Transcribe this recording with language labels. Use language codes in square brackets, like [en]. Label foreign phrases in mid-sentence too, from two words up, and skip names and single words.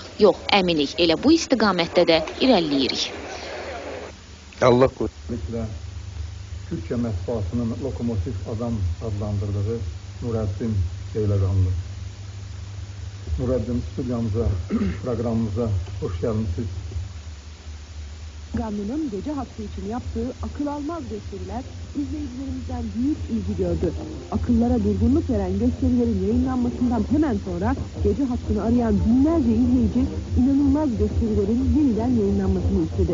[az] Yox, əminik, elə bu istiqamətdə də irəliləyirik. Allah qoyduğu Türkiyə mətbuatının lokomotiv adam adlandırdığı Nurəddin Beyləqanlı. Nurəddin, studiyamıza, proqramımıza hoş gəlmişsiniz. [tr] Gamlı'nın gece hakkı için yaptığı akıl almaz gösteriler izleyicilerimizden büyük ilgi gördü. Akıllara durgunluk veren gösterilerin yayınlanmasından hemen sonra gece hakkını arayan binlerce izleyici inanılmaz gösterilerin yeniden yayınlanmasını istedi.